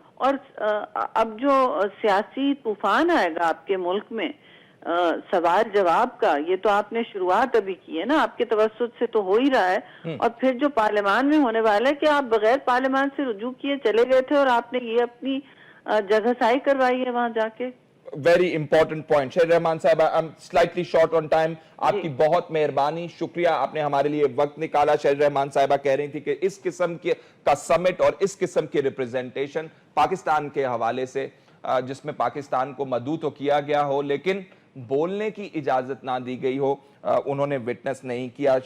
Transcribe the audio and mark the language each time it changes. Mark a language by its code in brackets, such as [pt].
[ur] اور اب جو سیاسی طوفان آئے گا آپ کے ملک میں سوال جواب کا، یہ تو آپ نے شروعات ابھی کی ہے نا، آپ کے توسط سے تو ہو ہی رہا ہے، اور پھر جو پارلیمان میں ہونے والا ہے کہ آپ بغیر پارلیمان سے رجوع کیے چلے گئے تھے اور آپ نے یہ اپنی جگہ سائی کروائی ہے وہاں جا کے. Very important point. [en] Shahr Rahman Sahab I'm slightly short on time. [ur] آپ کی بہت مہربانی، شکریہ، آپ نے ہمارے لیے وقت نکالا. شہر رحمان صاحبہ کہہ رہی تھی کہ اس قسم کا سمٹ اور اس قسم کی ریپریزنٹیشن پاکستان کے حوالے سے جس میں پاکستان کو مدعو تو کیا گیا ہو لیکن بولنے کی اجازت نہ دی گئی ہو، انہوں نے وٹنس نہیں کیا.